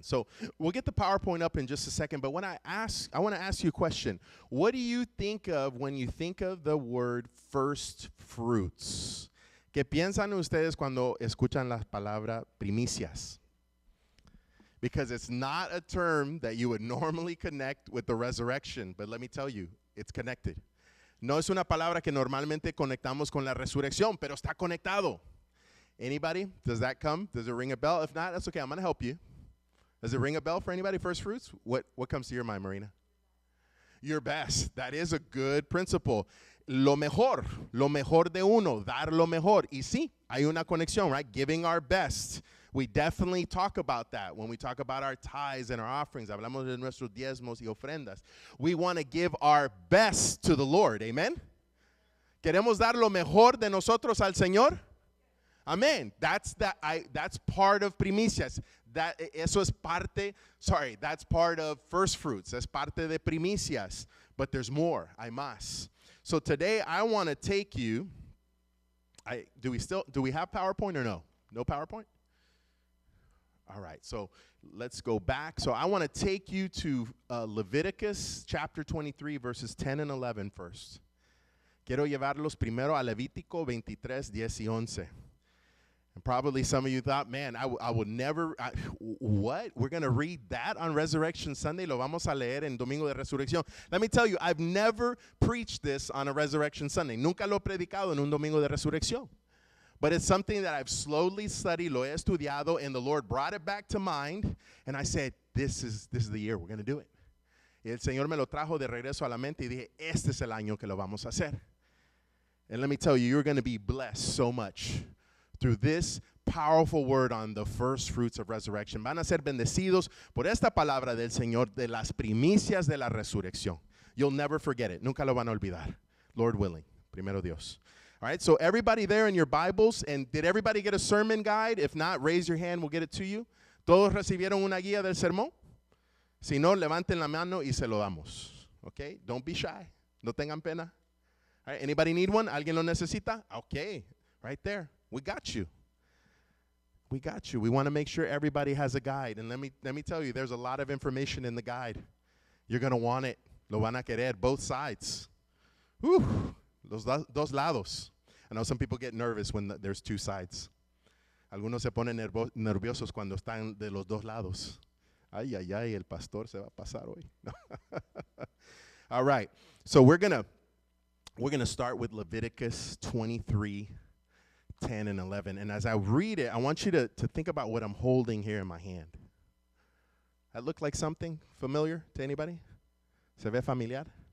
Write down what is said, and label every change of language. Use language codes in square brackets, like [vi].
[en] So we'll get the PowerPoint up in just a second, but I want to ask you a question. What do you think of when you think of the word first fruits? [es] ¿Qué piensan ustedes cuando escuchan la palabra primicias? [en] Because it's not a term that you would normally connect with the resurrection, but let me tell you, it's connected. [es] No es una palabra que normalmente conectamos con la resurrección, pero está conectado. [en] Anybody? Does that come? Does it ring a bell? If not, that's okay. I'm going to help you. Does it ring a bell for anybody? First fruits? What comes to your mind, Marina? Your best. That is a good principle. [es] Lo mejor de uno, dar lo mejor. Y sí, hay una conexión, [en] right? Giving our best. We definitely talk about that when we talk about our tithes and our offerings. [es] Hablamos de nuestros diezmos y ofrendas. [en] We want to give our best to the Lord. Amen? [es] ¿Queremos dar lo mejor de nosotros al Señor? [en] Amen. That's part of primicias. That's part of first fruits. That's [es] parte de primicias. [en] But there's more. [es] Hay más. [en] So today I want to take you. Do we have PowerPoint or no? No PowerPoint? All right. So let's go back. So I want to take you to Leviticus chapter 23 verses 10 and 11 first. [es] Quiero llevarlos primero a Levítico 23, 10 y 11. [en] And probably some of you thought, man, I would never, what? We're going to read that on Resurrection Sunday? [es] Lo vamos a leer en Domingo de Resurrección. [en] Let me tell you, I've never preached this on a Resurrection Sunday. [es] Nunca lo he predicado en un Domingo de Resurrección. [en] But it's something that I've slowly studied, [es] lo he estudiado, [en] and the Lord brought it back to mind. And I said, this is the year we're going to do it. [es] Y el Señor me lo trajo de regreso a la mente y dije, este es el año que lo vamos a hacer. [en] And let me tell you, you're going to be blessed so much through this powerful word on the first fruits of resurrection. [es] Van a ser bendecidos por esta palabra del Señor de las primicias de la resurrección. [en] You'll never forget it. [es] Nunca lo van a olvidar. [en] Lord willing. [es] Primero Dios. [en] All right, so everybody there in your Bibles, and did everybody get a sermon guide? If not, raise your hand, we'll get it to you. [es] ¿Todos recibieron una guía del sermón? Si no, levanten la mano y se lo damos. [en] Okay, don't be shy. [es] No tengan pena. [en] All right, anybody need one? [es] ¿Alguien lo necesita? [en] Okay, right there. We got you. We got you. We want to make sure everybody has a guide. And let me tell you, there's a lot of information in the guide. You're going to want it. [es] Lo van a querer, [en] both sides. Whew. [es] Los dos lados. [en] I know some people get nervous when there's two sides. [es] Algunos se ponen nerviosos cuando están de los dos lados. Ay, ay, ay, el pastor se va a pasar hoy. [en] All right. So we're going to start with Leviticus 23, 10 and 11. And as I read it, I want you to think about what I'm holding here in my hand. That look like something familiar to anybody? [es] ¿Se ve familiar?